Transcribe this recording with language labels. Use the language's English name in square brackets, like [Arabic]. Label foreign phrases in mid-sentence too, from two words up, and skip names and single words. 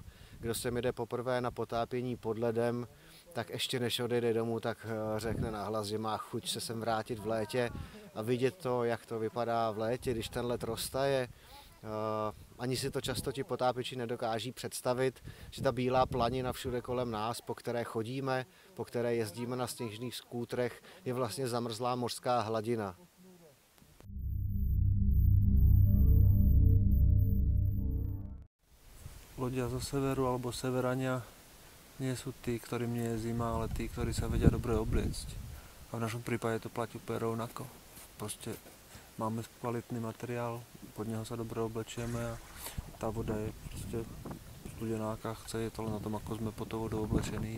[Czech] Kdo sem jede poprvé na potápění pod ledem, tak ještě než odejde domů, tak řekne nahlas, že má chuť se sem vrátit v létě a vidět to, jak to vypadá v létě, když ten led roztaje. Ani si to často ti potápěči nedokáží představit, že ta bílá planina všude kolem nás, po které chodíme, po které jezdíme na sněžných skútrech, je vlastně zamrzlá mořská hladina. [Slovak] Ľudia zo severu alebo severania nie sú tí, ktorým nie je zima, ale tí, ktorí sa vedia dobre obliecť. A v našom prípade to platí úplne rovnako. Proste máme kvalitný materiál, pod neho sa dobre oblečieme a tá voda je proste studená, aká chce, je to len na tom, ako sme pod tou vodou oblečení.